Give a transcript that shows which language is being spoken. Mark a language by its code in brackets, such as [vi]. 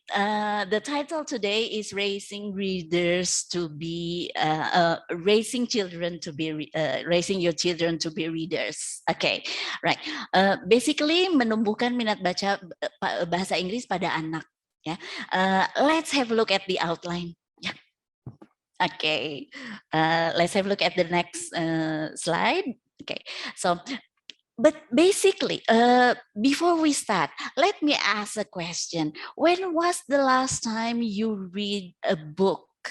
[en] The title today is raising readers to be raising children to be raising your children to be readers. Okay, right. [id] Basically menumbuhkan minat baca bahasa Inggris pada anak. [en] Ya, let's have a look at the outline. Yeah. Okay, let's have a look at the next slide. Okay, so. But basically, before we start, let me ask a question. When was the last time you read a book?